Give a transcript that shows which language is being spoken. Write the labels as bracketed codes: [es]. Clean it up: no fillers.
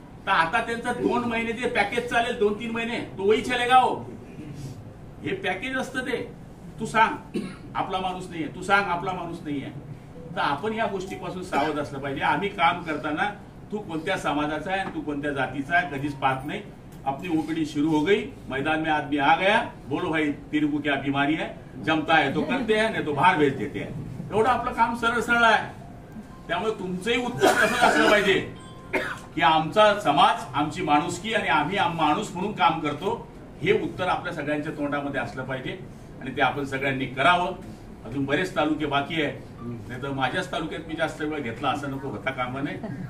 [mr] तर आता त्यांचं 2 महिने जे पॅकेज चालेल, 2-3 महिने, [hi] तो वही चलेगा हो. [mr] हे पॅकेज असतं ते. तू सांग आपला माणूस नाहीये, तू सांग आपला माणूस नाहीये. तर आपण या गोष्टीपासून सावध असलं पाहिजे. आम्ही काम करताना तू कोणत्या समाजाचा आहे, तू कोणत्या जातीचा आहे, कधीच पाहत नाही. [hi] अपनी ओपीडी शुरू हो गई, मैदान में आदमी आ गया, बोलो भाई तेरे को क्या बीमारी है, जमता है तो करते हैं, [mr] नाही तो बाहेर [hi] भेज देते हैं. [mr] एवढं आपलं काम सरळ सरळ आहे. त्यामुळे तुमचंही उत्तर कसं असलं पाहिजे की आमचा समाज, आमची माणुसकी आणि आम्ही माणूस म्हणून काम करतो, हे उत्तर आपल्या सगळ्यांच्या तोंडामध्ये असलं पाहिजे. आणि ते आपण सगळ्यांनी करावं. अजून बरेच तालुके बाकी आहे, नाही तर माझ्याच तालुक्यात मी जास्त वेळ घेतला असं नको होता कामा नये.